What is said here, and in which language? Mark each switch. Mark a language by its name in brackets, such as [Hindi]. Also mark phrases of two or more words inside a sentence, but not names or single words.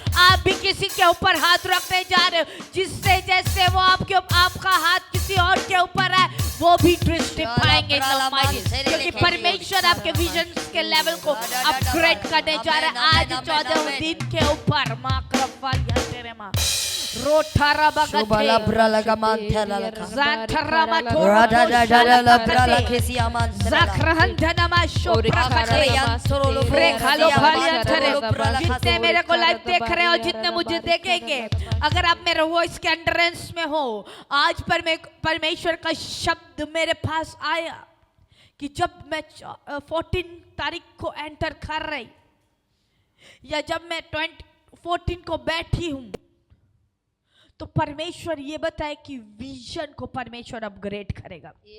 [Hindi] आप भी किसी के ऊपर हाथ रखने जा रहे हो, जिससे जैसे वो आपका हाथ किसी और के ऊपर है, वो भी दृष्टि पाएंगे। क्योंकि परमेश्वर आपके विजन के लेवल को अपग्रेड करने जा रहा है। आज 14 दिन के ऊपर माँ क्रफाल या तेरे माँ रोठारा बगते brala ka man thela la ज़ाठरा मा rada da la brala kesi aman ज़ाखरहन धनमा शोप्राकते फ्रेखालो फालिया तेरे। जितने मेरे को लाइव देख रहे हो, जितने मुझे देखेंगे, अगर आप मेरे वॉइस के एंट्रेंस में हो, आज परमेश्वर का शब्द मेरे पास आया कि जब मैं 14 तारीख को एंटर कर रही, या जब मैं 14 को बैठी हूं, तो परमेश्वर ये बताए कि विजन को परमेश्वर अपग्रेड करेगा।